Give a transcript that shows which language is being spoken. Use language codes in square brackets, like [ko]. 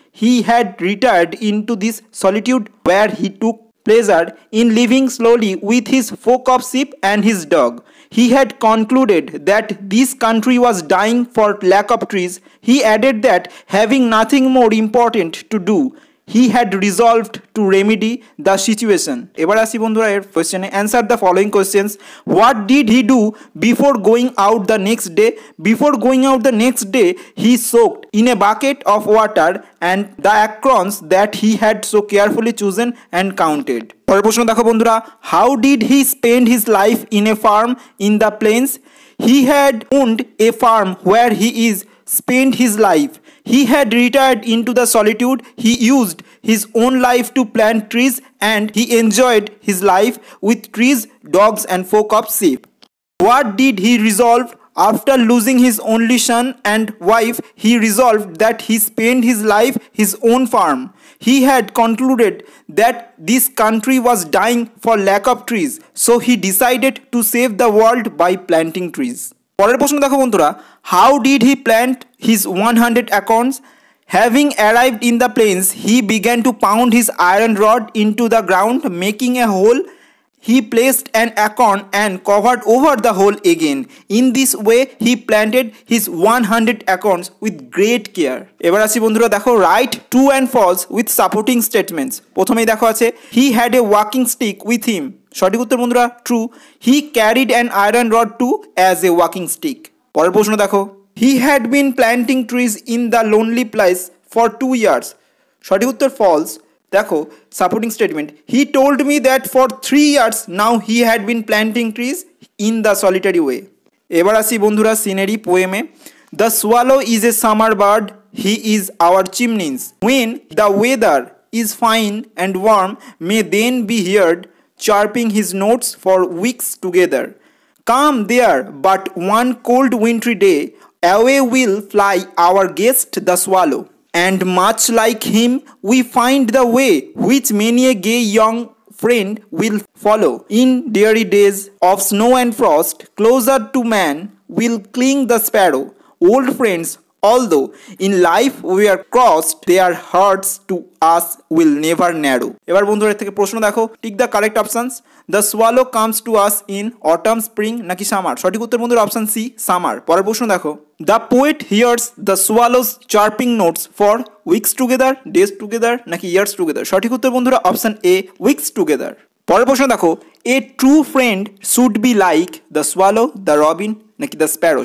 [en] He had retired into this solitude where he took pleasure in living slowly with his flock of sheep and his dog. He had concluded that this country was dying for lack of trees. He added that having nothing more important to do, he had resolved to remedy the situation. [bn] এবার আসি বন্ধুরা এর কোশ্চেনে। [en] Answer the following questions. What did he do before going out the next day? Before going out the next day he soaked in a bucket of water and the acorns that he had so carefully chosen and counted. [bn] পরের প্রশ্ন দেখো বন্ধুরা, [en] How did he spend his life in a farm in the plains? He had owned a farm where he is spent his life. He had retired into the solitude. He used his own life to plant trees and he enjoyed his life with trees, dogs and flock of sheep. What did he resolve? After losing his only son and wife, he resolved that he spent his life his own farm. He had concluded that this country was dying for lack of trees, so he decided to save the world by planting trees. [bn] পরের প্রশ্ন দেখো বন্ধুরা, [en] How did he plant his 100 acorns? Having arrived in the plains, he began to pound his iron rod into the ground, making a hole. He placed an acorn and covered over the hole again. In this way, he planted his 100 acorns with great care. [bn] এবার আসি বন্ধুরা দেখো, [en] Write true and false with supporting statements. [bn] প্রথমেই দেখো আছে, [en] He had a walking stick with him. [bn] সঠিক উত্তর বন্ধুরা [en] True. He carried an iron rod too as a walking stick. [bn] পরের প্রশ্ন দেখো, [en] He had been planting trees in the lonely place for 2 years। [bn] সঠিক উত্তর [en] False. [bn] দেখো [en] Supporting statement, he told me that for 3 years now he had been planting trees in the solitary way. [bn] এবার আসি বন্ধুরা [en] Scenery পোয়েমে। The swallow is a summer bird, he is our chimneys. When the weather is fine and warm may then be heard chirping his notes for weeks together. Come there, but one cold wintry day, away will fly our guest the swallow. And much like him, we find the way which many a gay young friend will follow. In dreary days of snow and frost, closer to man will cling the sparrow. Old friends, although in life we are crossed, their hearts to us will never narrow. [bn] এবার বন্ধুরা এর থেকে প্রশ্ন দেখো, [en] Tick the correct options. The swallow comes to us in autumn, spring [bn] নাকি [en] Summer? [bn] সঠিক উত্তর বন্ধুরা [en] Option C summer. [bn] পরের প্রশ্ন দেখো, [en] the poet hears the swallows chirping notes for weeks together, days together [bn] নাকি [en] Years together? [bn] সঠিক উত্তর বন্ধুরা [en] Option A weeks together. [bn] পরের প্রশ্ন দেখো, [en] a true friend should be like the swallow, the robin [bn] নাকি [en] The sparrow?